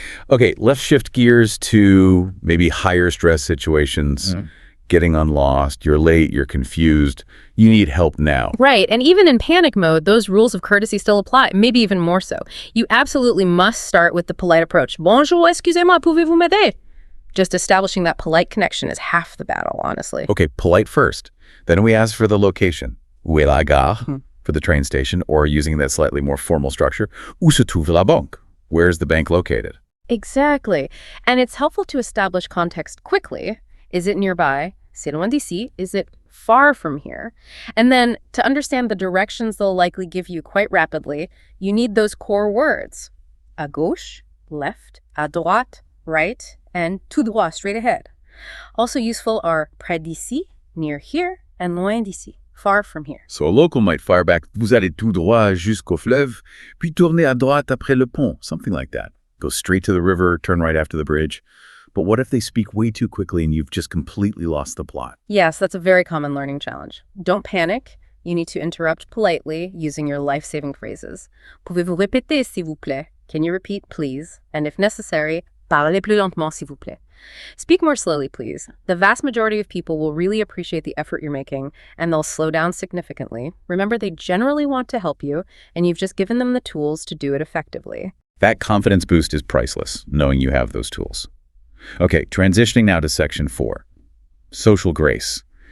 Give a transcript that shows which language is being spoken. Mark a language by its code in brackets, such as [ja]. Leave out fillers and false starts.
[en] Okay, let's shift gears to maybe higher stress situations, getting unlost, you're late, you're confused, you need help now. Right, and even in panic mode, those rules of courtesy still apply, maybe even more so. You absolutely must start with the polite approach. [fr] Bonjour, excusez-moi, pouvez-vous m'aider? [en] Just establishing that polite connection is half the battle, honestly. Okay, polite first. Then we ask for the location. [fr] Où est la gare? [en] For the train station, or using that slightly more formal structure, [fr] où se trouve la banque? [en] Where is the bank located? Exactly. And it's helpful to establish context quickly. Is it nearby? [fr] C'est loin d'ici? [en] Is it far from here? And then to understand the directions they'll likely give you quite rapidly, you need those core words. [fr] À gauche, left, à droite, right, and tout droit, [en] straight ahead. Also useful are [fr] près d'ici, [en] near here, and [fr] loin d'ici, [en] far from here. So a local might fire back, [fr] vous allez tout droit jusqu'au fleuve, puis tournez à droite après le pont, [en] something like that. Go straight to the river, turn right after the bridge. But what if they speak way too quickly and you've just completely lost the plot? Yes, that's a very common learning challenge. Don't panic. You need to interrupt politely using your life-saving phrases. [fr] Pouvez-vous répéter, s'il vous plaît? [en] Can you repeat, please? And if necessary, [fr] parlez plus lentement, s'il vous plaît. [en] Speak more slowly, please. The vast majority of people will really appreciate the effort you're making, and they'll slow down significantly. Remember, they generally want to help you, and you've just given them the tools to do it effectively. That confidence boost is priceless, knowing you have those tools. Okay, transitioning now to section 4, social grace.